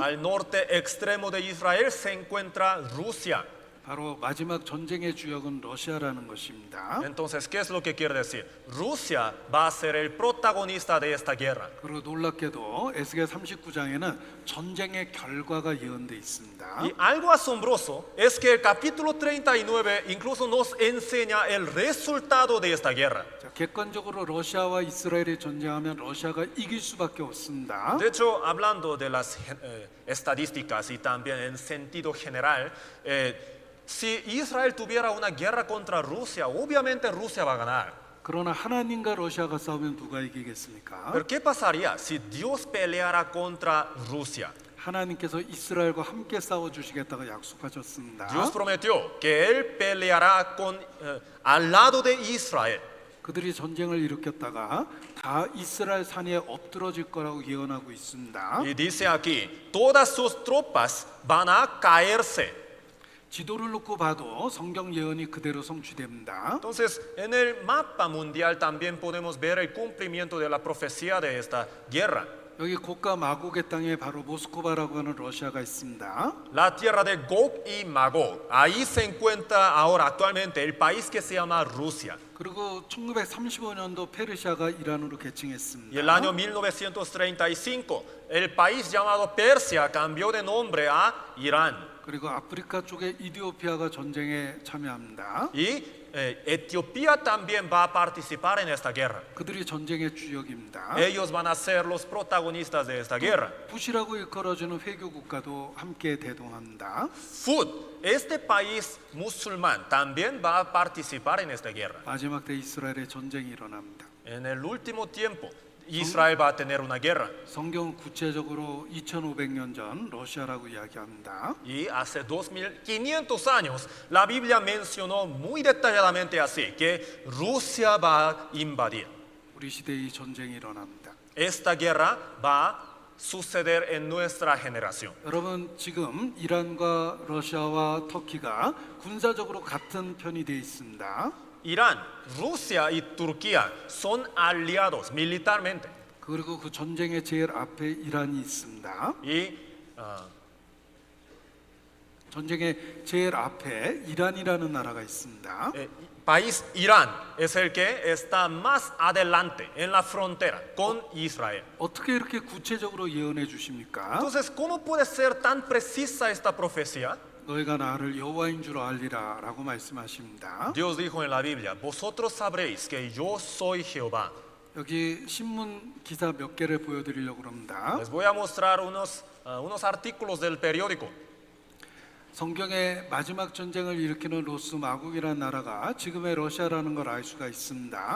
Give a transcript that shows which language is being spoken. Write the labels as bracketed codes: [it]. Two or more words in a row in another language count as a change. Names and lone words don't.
[es] Al norte extremo de Israel se encuentra Rusia. [ko] 바로 마지막 전쟁의 주역은 러시아라는 것입니다. [es] Entonces, ¿qué es lo que quiere decir? Rusia va a ser el protagonista de esta guerra. [ko] 그리고 놀랍게도 에스겔 39장에는 전쟁의 결과가 예언돼 있습니다. [es] Y algo asombroso es que el capítulo 39 incluso nos enseña el resultado de esta guerra. [ko] 자, 객관적으로 러시아와 이스라엘이 전쟁하면 러시아가 이길 수밖에 없습니다. [es] De hecho, hablando de las estadísticas y también en sentido general, si Israel tuviera una guerra contra Rusia, obviamente Rusia va a ganar. [ko] 그러나 하나님과 러시아가 싸우면 누가 이기겠습니까? [es] Pero ¿qué pasaría si Dios peleara contra Rusia? [ko] 하나님께서 이스라엘과 함께 싸워 주시겠다고 약속하셨습니다. [es] Dios prometió que Él peleará al lado de Israel. [ko] 그들이 전쟁을 일으켰다가 다 이스라엘 산에 엎드러질 거라고 예언하고 있습니다. [es] Y dice aquí, todas sus tropas van a caerse. [ko] 지도를 놓고 봐도 성경 예언이 그대로 성취됩니다. [es] Entonces, en el mapa mundial también podemos ver el cumplimiento de la profecía de esta guerra. [ko] 여기 고가 마곡의 땅에 바로 모스크바라고 하는 러시아가 있습니다. [es] La tierra de Gog y Magog. Ahí se encuentra ahora actualmente el país que se llama Rusia. [ko] 그리고 1935년도 페르시아가 이란으로 [es] Y el [ko] 개칭했습니다. [es] año 1935, el país llamado Persia cambió de nombre a Irán. [ko] 그리고 아프리카 쪽에 이디오피아가 전쟁에 참여합니다. [es] Y Etiopía también va a participar en esta guerra. [ko] 그들이 전쟁의 주역입니다. [es] Ellos van a ser los protagonistas de esta guerra. [ko] 푸시라고 일컬어주는 회교 국가도 함께 대동합니다. [es] Fud, este país musulmán también va a participar en esta guerra. [ko] 마지막 때 이스라엘의 전쟁이 일어납니다. [es] En el último tiempo, Israel va a tener una guerra. [ko] 성경은 구체적으로 2500년 전 러시아라고 이야기합니다. [es] Y hace 2500 años, la Biblia mencionó muy detalladamente así, que Rusia va a invadir. [ko] 우리 시대에 이 전쟁이 일어납니다. [es] Esta guerra va a suceder en nuestra generación. [ko] 여러분 지금 이란과 러시아와 터키가 군사적으로 같은 편이 되어 있습니다. [es] Irán, Rusia y Turquía son aliados militarmente. [ko] 그리고 그 전쟁의 제일 앞에 이란이 있습니다. [es] Y [ko] 전쟁의 제일 앞에 이란이라는 나라가 있습니다. [es] país Irán es el que está más adelante en la frontera con Israel. [ko] 어떻게 이렇게 구체적으로 예언해 주십니까? [es] Entonces, ¿cómo puede ser tan precisa esta profecía? [ko] 너희가 나를 여호와인 줄 알리라라고 말씀하십니다. [es] Dios dijo en la Biblia, vosotros sabréis que yo soy Jehová. [ko] 여기 신문 기사 몇 개를 보여드리려고 합니다. [es] Les voy a mostrar unos artículos del periódico. [ko] 성경의 마지막 전쟁을 일으키는 로스 마국이라는 나라가 지금의 러시아라는 걸 알 수가 있습니다.